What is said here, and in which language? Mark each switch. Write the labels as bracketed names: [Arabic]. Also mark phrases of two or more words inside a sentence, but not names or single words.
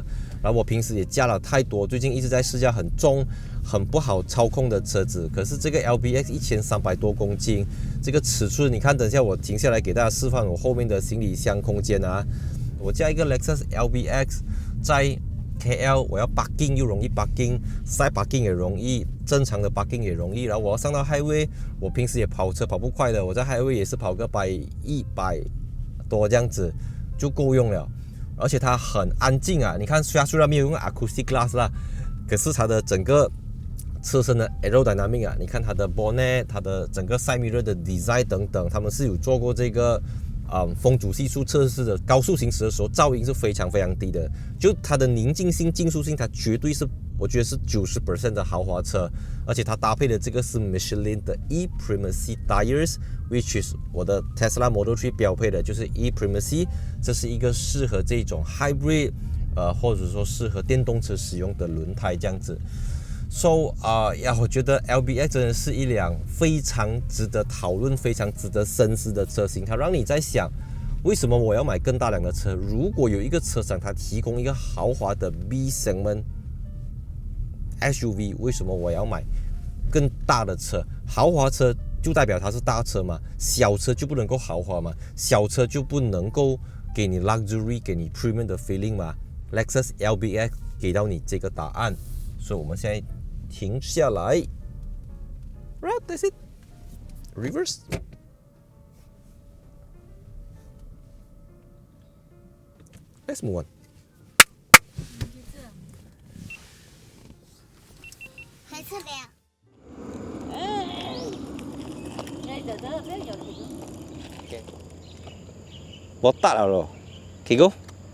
[Chinese] 然後我平時也駕了太多，最近一直在試駕很重、很不好操控的車子。可是這個 LBX 1300多公斤，這個尺寸，你看，等一下我停下來給大家示範我後面的行李箱空間啊。我加一個 Lexus LBX 在 KL， 我要 parking 又容易 parking， [English] side parking [Chinese] 也容易，正常的 parking 也容易。然後我要上到 highway， 我平时也跑车跑不快的，我在 highway 也是跑個100多這樣子就夠用了。而且它很安靜啊！你看，雖然沒有用 [English] acoustic glass [Chinese] 啦，可是它的整個車身的 aerodynamic 啊，你看它的 bonnet， 它的整個 [English] side mirror [Chinese] 的 design 等等，他們是有做過這個風阻係數測試的。高速行駛的時候，噪音是非常非常低的。就它的寧靜性、靜速性，它絕對是，我覺得是 90% 的豪華車。而且它搭配的這個是 Michelin 的 E-Primacy Tires， [English] which is [Chinese] 我的 Tesla Model 3標配的，就是 E-Primacy，這是一個適合這種 hybrid， 或者說適合電動車使用的輪胎這樣子。So 我覺得 LBX 真的是一輛非常值得討論、非常值得深思的車型。它讓你在想，為什麼我要買更大輛的車？如果有一個車廠它提供一個豪華的 B segment SUV， 為什麼我要買更大的車？豪華車就代表它是大車嘛，小車就不能夠豪華嘛，小車就不能夠給你 luxury、給你 premium 的 feeling 嘛。Lexus LBX 給到你這個答案，所以我們現在停下來 ， [English] right, that's it, reverse。 Let's move on。 [Chinese] 还是凉。我大了咯，可以go。